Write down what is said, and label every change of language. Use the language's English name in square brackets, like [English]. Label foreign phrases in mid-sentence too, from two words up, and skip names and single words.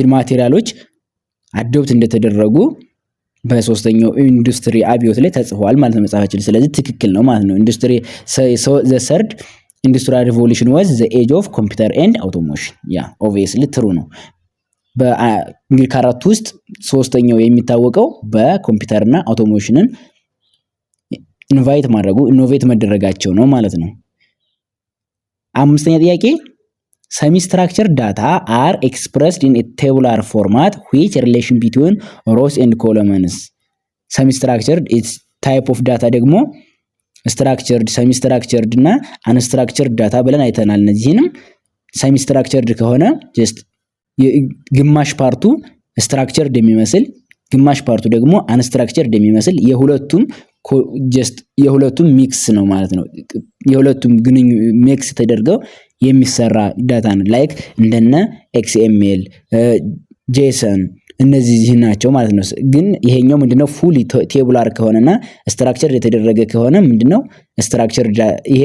[Amharic] ማቴሪያሎች አዶፕት እንደተደረጉ በሶስተኛው ኢንዱስትሪ አብዮት ላይ ተጽፏል ማለት ነው መጽሐፋችን። ስለዚህ ትክክል ነው ማለት ነው። [English] the third industrial revolution was the age of computer and automation። [Amharic] ያ [English] obviously true [Amharic] ነው። እንግዲህ ከአራቱ ውስጥ ሶስተኛው የሚታወቀው በኮምፒውተር እና አውቶሜሽንን ኢኖቬት መደረጋቸው ነው ማለት ነው። አምስተኛ ጥያቄ [English] semi-structured data are expressed in a tabular format which relation between rows and columns። semi-structured is type of data [Amharic] ደግሞ [English] structured፣ semi-structured [Amharic] እና unstructured ዳታ ብለን አይተናል። እነዚህንም semi-structured ከሆነ just ግማሽ ፓርቱ structured የሚመስል ግማሽ ፓርቱ ደግሞ unstructured የሚመስል የሁለቱም ሚክስ ነው ማለት ነው። የሁለቱም ሚክስ ተደርገው የሚሰራ ዳታ ነው። ላይክ እንደነ XML፣ JSON፣ እነዚህ ናቸው ማለት ነው። ግን ይሄኛው ምንድነው [English] fully tabular [Amharic] ከሆነና ስትራክቸርድ የተደረገ ከሆነ ምንድነው ስትራክቸርድ። ይሄ